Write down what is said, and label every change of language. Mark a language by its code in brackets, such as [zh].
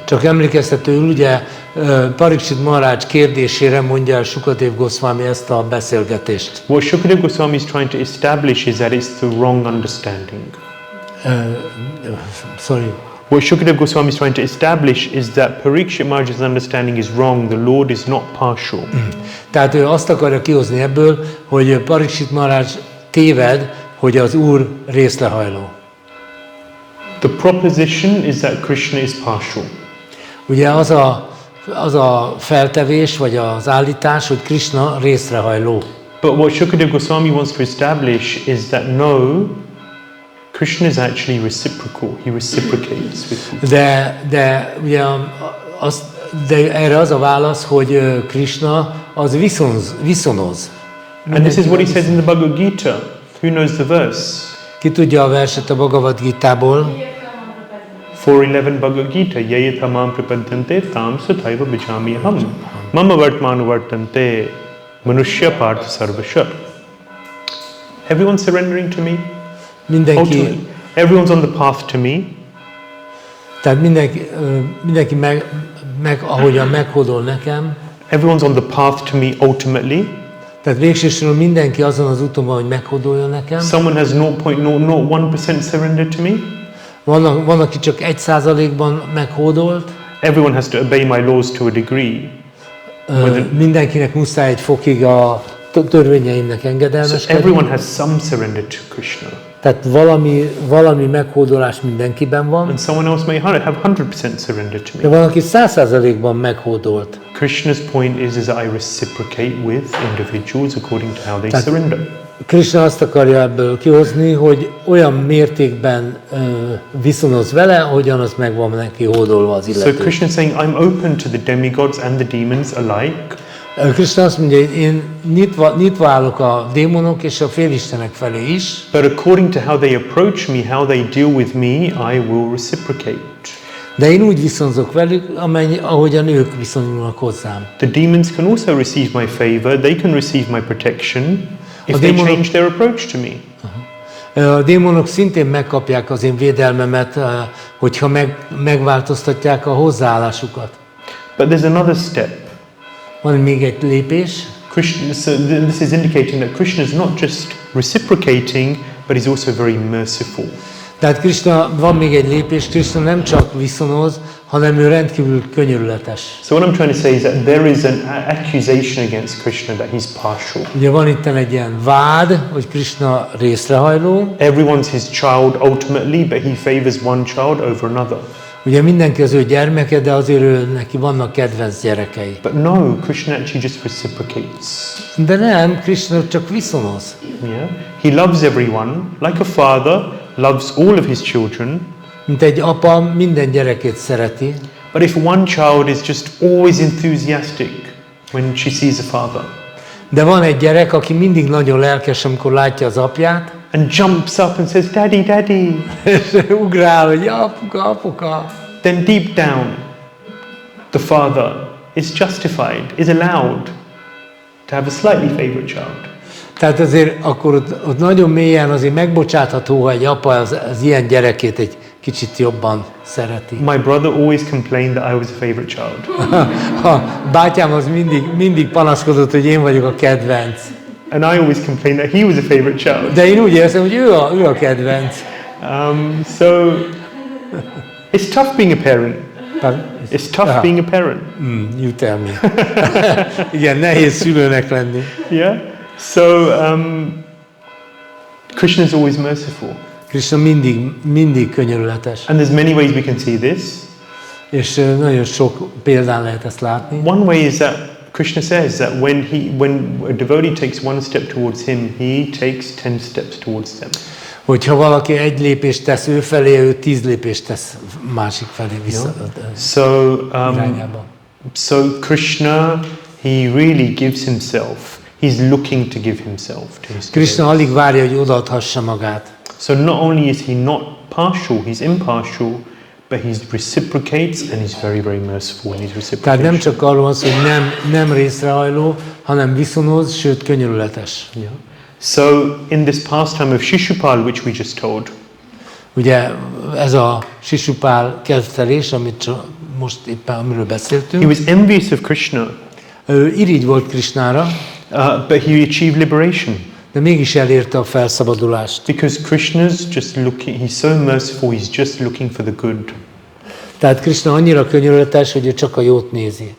[hu] Csak emlékeztetőül, ugye Parikshit Maharaj kérdésére mondja el Shukadeva Goswami ezt a beszélgetést. [en] What Shukadeva Goswami is trying to establish is that it's the wrong understanding. Sorry. What Shukadeva Goswami is trying to establish is that Parikshit Maharaj's understanding is wrong. The Lord is not partial. [hu] Tehát ő azt akarja kihozni ebből, hogy Parikshit Maharaj téved, hogy az Úr részlehajló. [en] The proposition is that Krishna is partial. [hu] Ugye az a feltevés, vagy az állítás, hogy Krishna részrehajló. [en] But what Shukadeva Goswami wants to establish is that no, Krishna is actually reciprocal. He reciprocates with people. [hu] De ugye de erre az a válasz, hogy Krishna az viszonoz. [en] And this is what he says in the Bhagavad Gita. Who knows the verse? [hu] Ki tudja a verset a Bhagavad Gita-ból? [sa] 4:11 Bhagavad Gita. Yayata mam prapadyante tam sathaiva bhajami aham. Mama vartmanu vartante manushya partha sarvasha. [en] Everyone surrendering to me? [hu] Mindenki, [en] everyone's on the path to me. [hu] tehát mindenki ahogyan meghódol nekem. [en] Everyone's on the path to me ultimately. [hu] Tehát végsősorban mindenki azon az úton van, hogy meghódoljon nekem. [en] Someone has 0.001% surrendered to me. [hu] Van, aki csak 1%-ban meghódolt. [en] Everyone has to obey my laws to a degree. [hu] Mindenkinek muszáj egy fokig a törvényeimnek engedelmeskedni. [en] Everyone has some surrender to Krishna. [hu] Tehát valami meghódolás mindenkiben van. [en] And someone else may have 100% surrender to [hu] De [en] me. [hu] van, aki 100%-ban meghódolt. [en] Krishna's point is that I reciprocate with individuals according to how they surrender. [hu] Krishna azt akarja ebből kihozni, hogy olyan mértékben viszonoz vele, ahogyan az meg van neki hódolva az illető. [en] So Krishna is saying, I'm open to the demigods and the demons alike. [hu] Krishna azt mondja, hogy én nyitva állok a démonok és a félistenek felé is. [en] But according to how they approach me, how they deal with me, I will reciprocate. [hu] De én úgy viszonzok velük, ahogyan ők viszonyulnak hozzám. [en] The demons can also receive my favor, they can receive my protection if they change their approach to me. [hu] A démonok szintén megkapják az én védelmemet, hogyha megváltoztatják a hozzáállásukat. [en] But there's another step. [hu] Van még egy lépés. [en] So this is indicating that Krishna is not just reciprocating, but he's also very merciful. [hu] Tehát Krishna, van még egy lépés, Krishna nem csak viszonoz, hanem ő rendkívül könyörületes. [en] So what I'm trying to say is that there is an accusation against Krishna that he's partial. [hu] Ugye van itt egy ilyen vád, hogy Krishna részrehajló. [en] Everyone's his child ultimately, but he favors one child over another. [hu] Ugye mindenki az ő gyermeke, de azért neki vannak kedvenc gyerekei. [en] But no, Krishna actually just reciprocates. [hu] De nem, Krishna csak viszonoz. [en] Yeah? He loves everyone, like a father loves all of his children. [hu] Mint egy apa minden gyerekét szereti. [en] But if one child is just always enthusiastic when she sees a father. [hu] De van egy gyerek, aki mindig nagyon lelkes, amikor látja az apját. [en] And jumps up and says, "Daddy, Daddy." [hu] És ugrál, hogy apuka, apuka. [en] Then deep down, the father is justified, is allowed to have a slightly favorite child. [hu] Tehát azért akkor ott nagyon mélyen azért megbocsátható, ha egy apa az ilyen gyerekét egy kicsit jobban szereti. [en] My brother always complained that I was a favorite child. [hu] A bátyám az mindig panaszkodott, hogy én vagyok a kedvenc. [en] And I always complained that he was a favorite child. [hu] De én úgy érzem, hogy ő a kedvenc. [en] So it's tough being a parent. It's tough being a parent. You tell me. [hu] Igen, nehéz szülőnek lenni. [en] Yeah. So Krishna is always merciful. [hu] Krishna mindig könyörületes. [en] And there's many ways we can see this. [hu] És nagyon sok példán lehet ezt látni. [en] One way is that Krishna says that when a devotee takes one step towards him, he takes 10 steps towards them. [hu] Hogyha valaki egy lépést tesz ő felé, ő 10 lépést tesz másik felé vissza. Irányába. [en] So Krishna, he really gives himself. He's looking to give himself to his [hu] Krishna alig várja, hogy odaadhassa magát. [en] So not only is he not partial, he's impartial, but he reciprocates and he's very, very merciful in his reciprocation. [hu] Tehát nem csak arról van szó, hogy nem részrehajló, hanem viszonoz, sőt könyörületes. [en] Yeah. So in this pastime of Shishupal, which we just told, [hu] ugye ez a Sisupál kezdtelés, amit most éppen amiről beszéltünk. [en] He was envious of Krishna. [hu] Ő irigy volt Krishnára. [en] But he achieved liberation. [hu] De mégis elérte a felszabadulást. [en] Because Krishna's just looking, he's so merciful, he's just looking for the good. [hu] Tehát Krishna annyira könyörületes, hogy ő csak a jót nézi.